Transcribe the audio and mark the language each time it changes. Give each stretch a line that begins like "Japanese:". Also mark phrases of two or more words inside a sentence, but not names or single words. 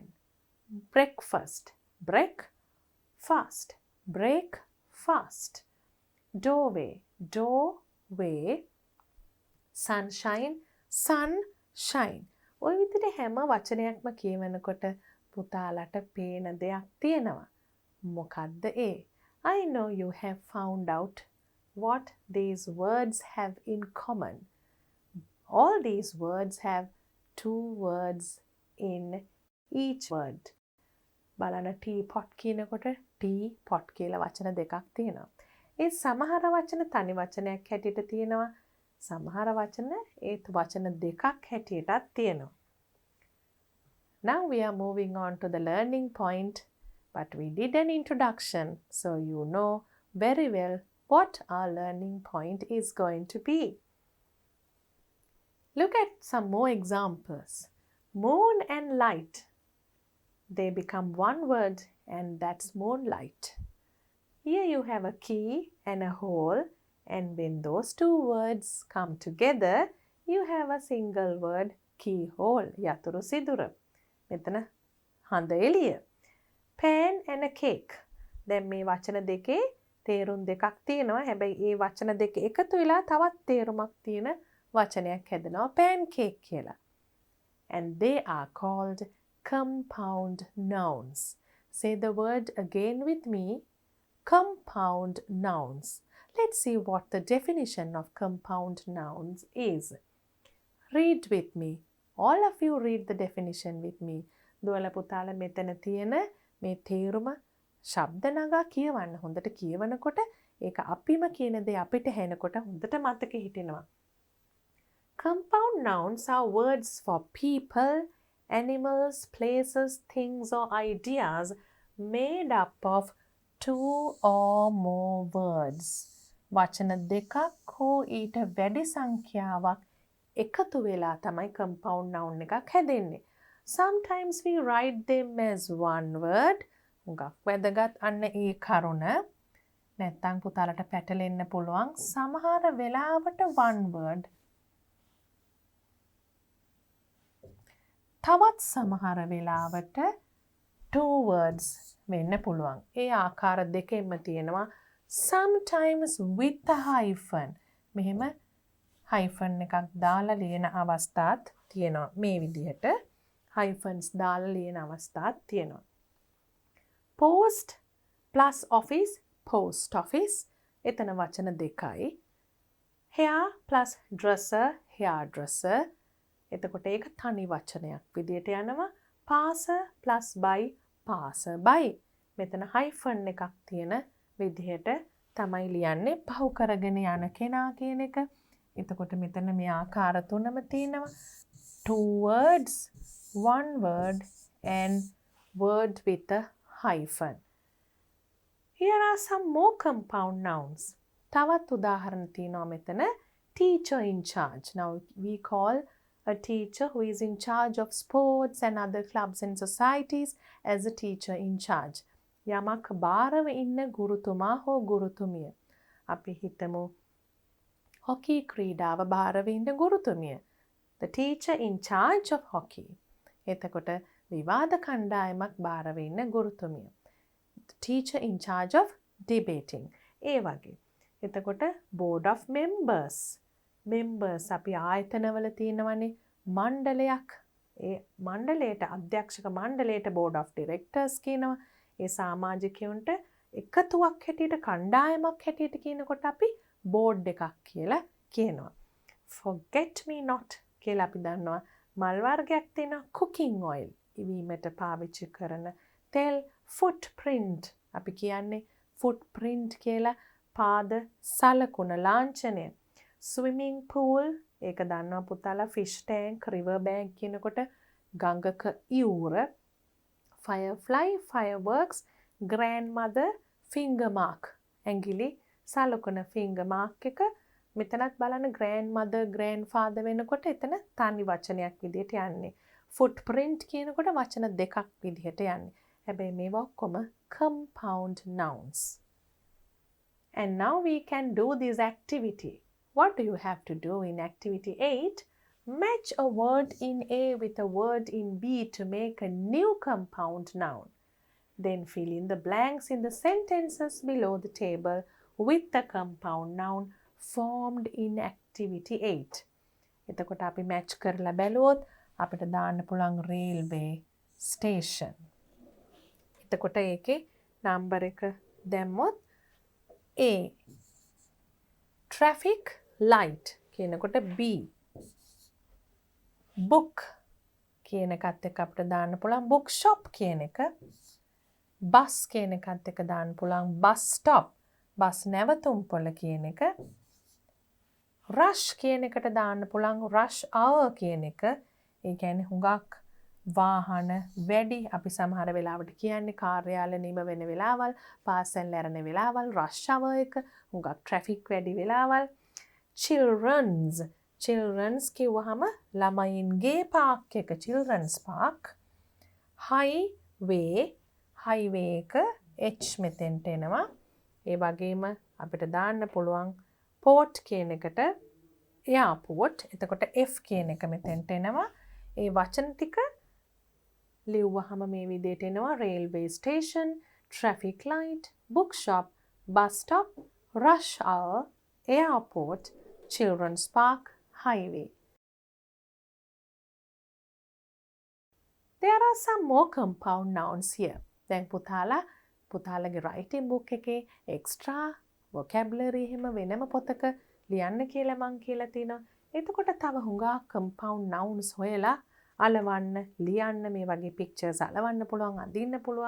English: Breakfast. Breakfast. Breakfast. Doorway. Doorway. Sunshine. Sunshine.
Sinhala: ඔය විදිහට හැම වචනයක්ම කියවනකොට පුතාලට පේන දෙයක් තියෙනවා. මොකද්ද ඒ?
English: I know you have found out what these words have in common. All these words have two words in each word.
Sinhala: බලන්න teapot කියනකොට teapot කියලා වචන දෙකක් තියෙනවා. ඒ සමහර වචන තනි වචනයක් හැටියට තියෙනවා. සමහර වචන ඒත් වචන දෙකක් හැටියටත් තියෙනවා.
English: Now we are moving on to the learning point, but we did an introduction, so you know very well what our learning point is going to be. Look at some more examples. Moon and light. They become one word, and that's moonlight. Here you have a key and a hole, and when those two words come together, you have a single word, keyhole.
Sinhala: යතුරු සිදුර. මෙතන හඳ එළිය.
English: Pan and a cake.
Sinhala: දැන් මේ වචන දෙකේ තේරුම් දෙකක් තියෙනවා. හැබැයි ඒ වචන දෙක එකතු වෙලා තවත් තේරුමක් තියෙන වචනයක් හැදෙනවා pancake කියලා.
English: And they are called compound nouns. Say the word again with me. Compound nouns. Let's see what the definition of compound nouns is. Read with me. All of you read the definition with me.
Sinhala: දුවලා පුතාලා මෙතන තියෙන මේ තේරුම ශබ්ද නගා කියවන්න. හොඳට කියවනකොට ඒක අපිම කියන දේ අපිට ඇහෙනකොට හොඳට මතක හිටිනවා.
English: Compound nouns are words for people, animals, places, things or ideas made up of two or more words.
Sinhala: වචන දෙකක් හෝ ඊට වැඩි සංඛ්‍යාවක් එකතු වෙලා තමයි
English: compound noun
Sinhala: එකක් හැදෙන්නේ.
English: Sometimes we write them as one word.
Sinhala: හුඟක් වැදගත් අන්න ඒ කරුණ. නැත්තම් පුතාලට පැටලෙන්න පුළුවන්. සමහර වෙලාවට
English: one word.
Sinhala: තවත් සමහර වෙලාවට
English: two words
Sinhala: වෙන්න පුළුවන්. ඒ ආකාර දෙකෙන්ම තියෙනවා.
English: Sometimes with a hyphen.
Sinhala: මෙහෙම hyphen එකක් දාලා ලියන අවස්ථාත් තියෙනවා. මේ විදිහට hyphens දාලා ලියන අවස්ථාත් තියෙනවා.
English: Post plus office, post office.
Sinhala: එතන වචන දෙකයි.
English: Hair plus dresser, hairdresser.
Sinhala: එතකොට ඒක තනි වචනයක් විදිහට යනවා.
English: Passer plus by, passerby.
Sinhala: මෙතන hyphen එකක් තියෙන විදිහට තමයි ලියන්නේ. පහු කරගෙන යන කෙනා කියන එක. එතකොට මෙතන මේ ආකාර තුනම තියෙනවා.
English: Two words, one word and word with a hyphen. Here are some more compound nouns.
Sinhala: තවත් උදාහරණ තියෙනවා මෙතන.
English: Teacher in charge. Now we call a teacher who is in charge of sports and other clubs and societies as a teacher in charge.
Sinhala: යමක් බාරව ඉන්න ගුරුතුමා හෝ ගුරුතුමිය. අපි හිතමු hockey ක්‍රීඩාව බාරව ඉන්න ගුරුතුමිය.
English: The teacher in charge of hockey.
Sinhala: එතකොට විවාද කණ්ඩායමක් බාරව ඉන්න ගුරුතුමිය.
English: The teacher in charge of debating.
Sinhala: ඒ වගේ. එතකොට
English: board of members.
Sinhala: Members අපි ආයතනවල තියෙනවනේ මණ්ඩලයක්. ඒ මණ්ඩලයට අධ්‍යක්ෂක මණ්ඩලයට
English: board of directors
Sinhala: කියනවා. ඒ සමාජිකයන්ට එකතුවක් හැටියට කණ්ඩායමක් හැටියට කියනකොට අපි board එකක් කියලා කියනවා.
English: Forget me not
Sinhala: කියලා අපි දන්නවා මල් වර්ගයක් තියෙනවා
English: cooking oil
Sinhala: ඉවීමට පාවිච්චි කරන තෙල් footprint අපි කියන්නේ footprint කියලා පාද සලකුණ ලාංඡනය.
English: Swimming pool
Sinhala: ඒක දන්නවා පුතාලා
English: fish tank river bank
Sinhala: කියනකොට ගඟක ඉවුර.
English: Firefly fireworks grandmother finger mark
Sinhala: ඇඟිලි සලකුණ
English: finger mark
Sinhala: එක මෙතනත් බලන්න
English: grandmother grandfather
Sinhala: වෙනකොට එතන තනි වචනයක් විදිහට යන්නේ. footprint කියනකොට වචන දෙකක් විදිහට යන්නේ. හැබැයි මේවා ඔක්කොම
English: compound nouns. And now we can do this activity. What do you have to do in activity 8? Match a word in A with a word in B to make a new compound noun. Then fill in the blanks in the sentences below the table with the compound noun formed in activity 8.
Sinhala: එතකොට අපි match කරලා බැලුවොත් අපිට දාන්න පුළුවන්
English: railway station.
Sinhala: එතකොට ඒකේ number එක දැම්මොත් A.
English: Traffic light කියනකොට B.
Sinhala: Book කියන එකත් එක්ක අපිට දාන්න පුළුවන්
English: book shop
Sinhala: කියන එක. Bus කියන එකත් එක්ක දාන්න පුළුවන්
English: bus stop.
Sinhala: Bus නැවතුම්පොළ කියන එක. Rush කියන එකට දාන්න පුළුවන්
English: rush hour
Sinhala: කියන එක. ඒ කියන්නේ හුඟක් වාහන වැඩි අපි සමහර වෙලාවට කියන්නේ කාර්යාල නිම වෙන වෙලාවල් පාසල් ඇරෙන වෙලාවල්
English: rush hour
Sinhala: එක හුඟක් traffic වැඩි වෙලාවල්. Children's කිව්වහම ළමයින්ගේ පාක් එක
English: children's park.
Sinhala: Highway එක H මෙතෙන්ට එනවා. ඒ වගේම අපිට දාන්න පුළුවන් port කියන එකට airport. එතකොට F කියන එක මෙතෙන්ට එනවා. ඒ වචන ටික ලිව්වහම මේ විදිහට එනවා
English: railway station, traffic light, bookshop, bus stop, rush hour, airport, children's park, highway. There are some more compound nouns here.
Sinhala: දැන් පුතාලගේ
English: writing book
Sinhala: එකේ
English: extra vocabulary
Sinhala: එහෙම වෙනම පොතක ලියන්න කියලා මං කියලා තිනවා. එතකොට තව හුඟා
English: compound nouns
Sinhala: හොයලා අලවන්න, ලියන්න මේ වගේ pictures අලවන්න පුළුවන්, අඳින්න පුළුවන්.